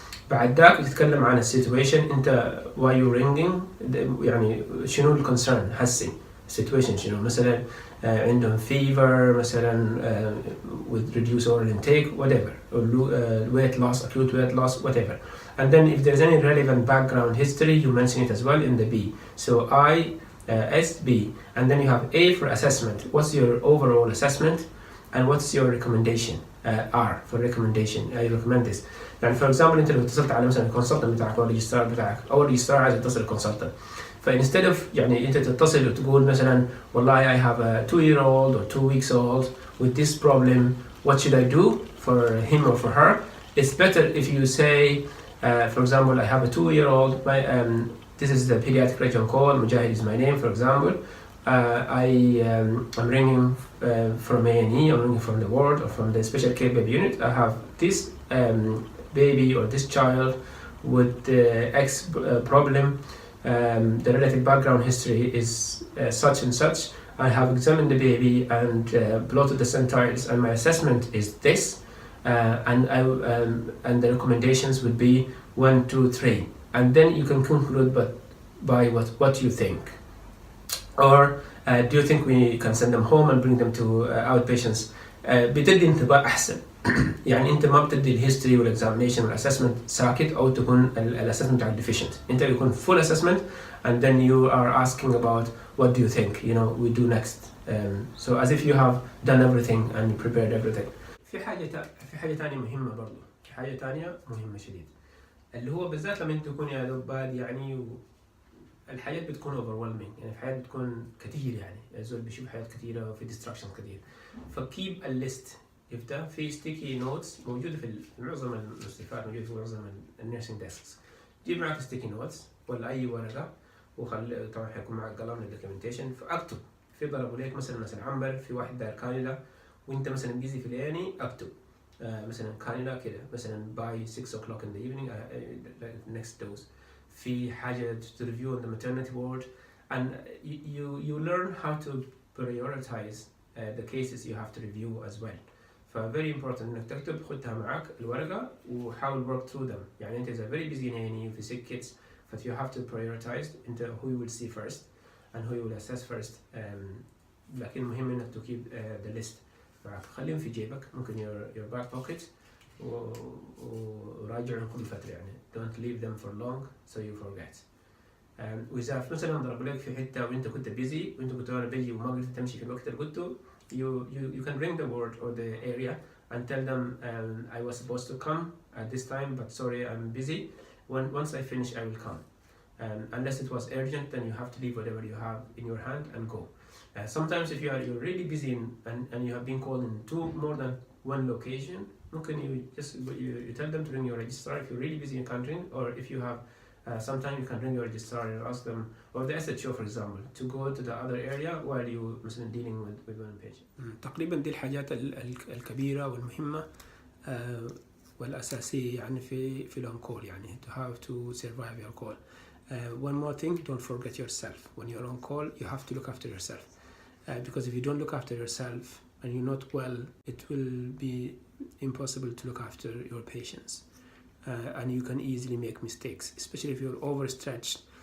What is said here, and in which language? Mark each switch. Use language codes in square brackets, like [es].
[ar] بعد ذاك تتكلم عن السيتويشن، انت [en] why you ringing، [ar] يعني شنو الكونسيرن هسي situation شنو، مثلا عندهم [en] fever [ar] مثلا [en] with reduced oral intake whatever, or weight loss, acute weight loss whatever. And then if there's any relevant background history you mention it as well in the B. So I S, B, and then you have A for assessment. What's your overall assessment, and what's your recommendation? R for recommendation. I recommend this. يعني for example انت لو اتصلت على مثلا الكونسلتنت بتاعك او الريجسترار بتاعك او الريجسترار عايز يتصل الكونسلتنت، ف instead of يعني انت تتصل وتقول مثلا والله I have a 2-year-old or 2 weeks old with this problem, what should I do for him or for her? It's better if you say, for example, I have a 2-year-old. This is the pediatric region call. Mojahid is my name, for example. I'm ringing from A&E, I'm ringing from the ward or from the special care baby unit. I have this baby or this child with X problem. The relative background history is such and such. I have examined the baby and plotted the centiles, and my assessment is this. And the recommendations would be 1, 2, 3, and then you can conclude by what you think. Or do you think we can send them home and bring them to outpatients? [ar] بتدي انتباه أحسن. يعني أنت ما بتدي الهيستوري والexamination والassessment ساكت أو تكون الassessment بتاعك deficient. أنت يكون [en] full assessment and then you are asking about what do you think, you know, we do next. So as if you have done everything and prepared everything. [ar] في حاجة تانية مهمة برضو، في حاجة تانية مهمة شديد، اللي هو بالذات لما انت تكون يا دوباد يعني الحياة بتكون overwhelming، يعني الحياة بتكون كتير، يعني الزول بيشوف حياة كتيرة وفي distraction كتير، ف [en] keep a list. [ar] يبدأ في sticky notes موجودة في معظم المستشفيات، موجودة في معظم النيرسينج ديسكس. جيب معك sticky notes ولا أي ورقة، وخلي طبعا حيكون معك قلم للدوكيومنتيشن، فأكتب. في ضربوا لك مثلا عنبر، في واحد داير كانيلا وانت مثلا بيزي في الليالي، اكتب مثلا كانيلا كده مثلا [en] by 6 o'clock in the evening next dose. [ar] في حاجة [en] to review on the maternity ward, and you learn how to prioritize the cases you have to review as well. very important [ar] انك تكتب، خدها معك الورقة وحاول [en] work through them. [ar] يعني انت إذا [en] very busy [ar] يعني في [en] sick kids but you have to prioritize into who you will see first and who you will assess first. [ar] لكن مهم انك [en] to keep the list [ar] معك، خليهم في جيبك، ممكن [en] your back pocket، [ar] وراجعهم كل فترة، يعني [en] don't leave them for long so you forget. [ar] وإذا مثلا ضرب لك في حتة وأنت كنت busy وأنت كنت أنا بيجي وما قدرت تمشي في الوقت اللي قلته، [en] you can ring the ward or the area and tell them I was supposed to come at this time but sorry I'm busy. Once I finish I will come. Unless it was urgent, then you have to leave whatever you have in your hand and go. Sometimes if you're really busy and you have been called in more than one location, you tell them to ring your registrar if you're really busy and can't ring, or if you have sometimes you can ring your registrar and ask them, or the SHO for example, to go to the other area while you [ar] مثلا [en] dealing with one patient. [ar] تقريبا دي الحاجات الكبيرة والمهمة والأساسية يعني في الأون-كول، يعني [en] to have to survive your call. One more thing, don't forget yourself. When you're on call, you have to look after yourself. Because if you don't look after yourself and you're not well, it will be impossible to look after your patients. And you can easily make mistakes, especially if you're overstretched.